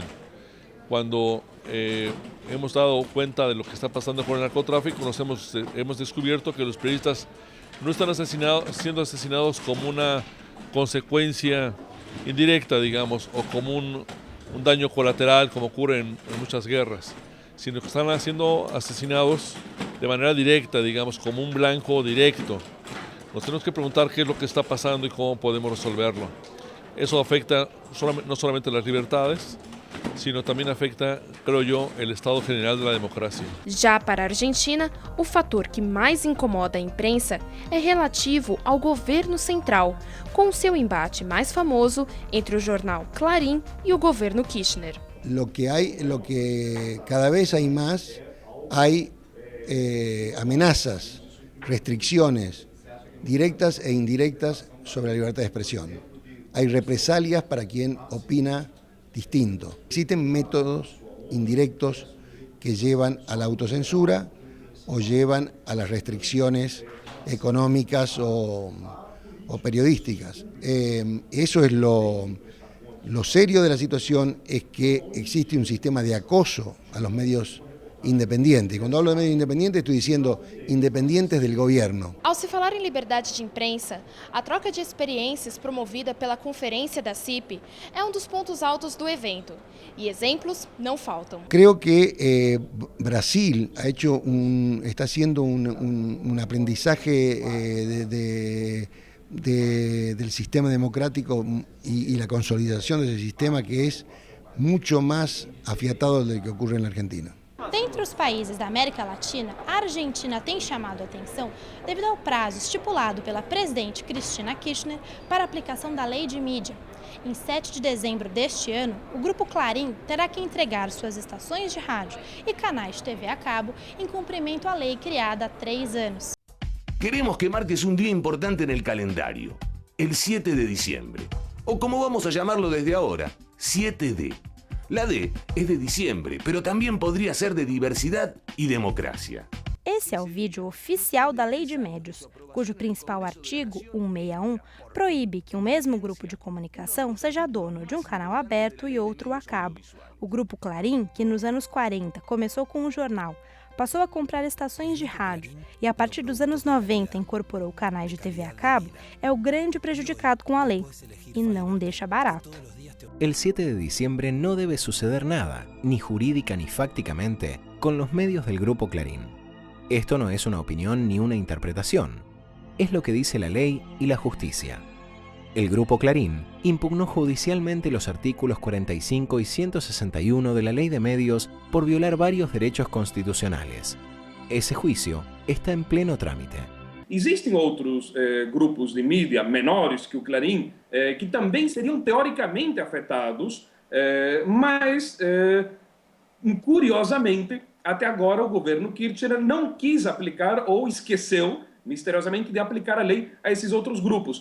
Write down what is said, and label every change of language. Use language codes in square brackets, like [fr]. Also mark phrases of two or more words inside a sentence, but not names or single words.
[es] Cuando hemos dado cuenta de lo que está pasando con el narcotráfico, hemos descubierto que los periodistas no están siendo asesinados como una consecuencia indirecta, digamos, o como un daño colateral, como ocurre en muchas guerras, sino que están siendo asesinados de manera directa, digamos, como un blanco directo. Nos tenemos que preguntar qué es lo que está pasando y cómo podemos resolverlo. Eso afecta no solamente las libertades, sino [pt] também afeta, creio eu, o estado general da democracia. Já para a Argentina, o fator que mais incomoda a imprensa é relativo ao governo central, com o seu embate mais famoso entre o jornal Clarín e o governo Kirchner. [es] Lo que cada vez hay más, hay amenazas, restricciones directas e indirectas sobre la libertad de expresión. Hay represalias para quien opina distinto. Existen métodos indirectos que llevan a la autocensura o llevan a las restricciones económicas o periodísticas. Eso es lo serio de la situación, es que existe un sistema de acoso a los medios independientes. [pt] E quando [es] hablo de medios independientes, [pt] estou dizendo independentes del governo. Ao se falar em liberdade de imprensa, a troca de experiências promovida pela conferência da CIP é um dos pontos altos do evento. E exemplos não faltam. [es] Creo que Brasil está haciendo un aprendizaje del sistema democrático y la consolidación de ese sistema que es mucho más afiatado del que ocurre en la Argentina. [pt] Dentre os países da América Latina, a Argentina tem chamado a atenção devido ao prazo estipulado pela presidente Cristina Kirchner para a aplicação da lei de mídia. Em 7 de dezembro deste ano, o Grupo Clarín terá que entregar suas estações de rádio e canais de TV a cabo em cumprimento à lei criada há 3 anos. [es] Queremos que marques un día importante en el calendario, el 7 de diciembre, o como vamos a llamarlo desde ahora, 7D. La D es de diciembre, pero también podría ser de diversidad y democracia. [pt] Esse é o vídeo oficial da Lei de Médios, cujo principal artigo, 161, proíbe que um mesmo grupo de comunicação seja dono de um canal aberto e outro a cabo. O Grupo Clarín, que nos anos 40 começou com um jornal, passou a comprar estações de rádio e, a partir dos anos 90, incorporou canais de TV a cabo, é o grande prejudicado com a lei e não deixa barato. [es] El 7 de diciembre no debe suceder nada, ni jurídica ni fácticamente, con los medios del Grupo Clarín. Esto no es una opinión ni una interpretación, es lo que dice la ley y la justicia. El Grupo Clarín impugnó judicialmente los artículos 45 y 161 de la Ley de Medios por violar varios derechos constitucionales. Ese juicio está en pleno trámite. [pt] Existem outros grupos de mídia menores que o Clarín que também seriam teoricamente afetados, mas curiosamente até agora o governo Kirchner não quis aplicar ou esqueceu misteriosamente de aplicar a lei a esses outros grupos.